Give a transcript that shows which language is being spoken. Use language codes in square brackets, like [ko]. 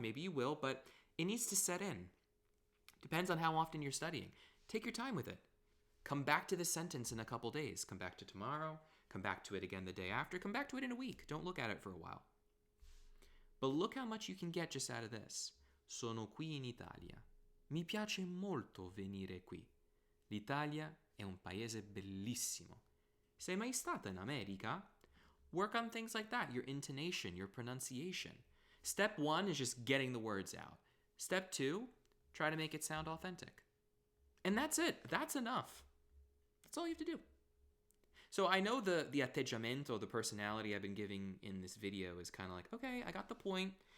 [en] Maybe you will, but it needs to set in. Depends on how often you're studying. Take your time with it. Come back to the sentence in a couple days. Come back to tomorrow. Come back to it again the day after. Come back to it in a week. Don't look at it for a while. But look how much you can get just out of this. [it] Sono qui in Italia. Mi piace molto venire qui. L'Italia è un paese bellissimo. Sei mai stata in America? [en] Work on things like that, your intonation, your pronunciation. Step 1 is just getting the words out. Step 2, try to make it sound authentic. And that's it. That's enough. That's all you have to do. So I know the atteggiamento, the personality I've been giving in this video is kind of like, okay, I got the point.